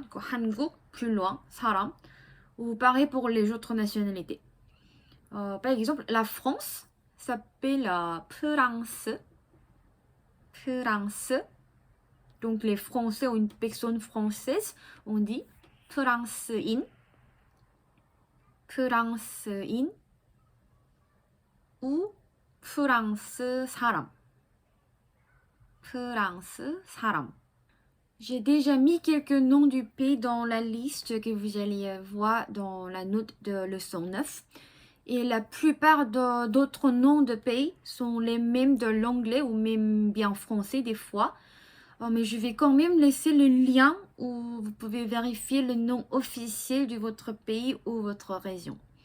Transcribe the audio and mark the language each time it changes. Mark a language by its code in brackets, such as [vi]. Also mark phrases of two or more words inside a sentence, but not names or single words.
[ko] 한국, [fr] plus loin, [ko] 사람. [fr] Ou pareil pour les autres nationalités. Par exemple, la France s'appelle France. France. Donc, les Français ou une personne française, on dit 프랑스인. [ko] 프랑스인. Ou 프랑스 사람. 프랑스 사람. [fr] J'ai déjà mis quelques noms du pays dans la liste que vous allez voir dans la note de leçon 9. Et la plupart d'autres noms de pays sont les mêmes de l'anglais ou même bien français des fois. Mais je vais quand même laisser le lien où vous pouvez vérifier le nom officiel de votre pays ou votre région.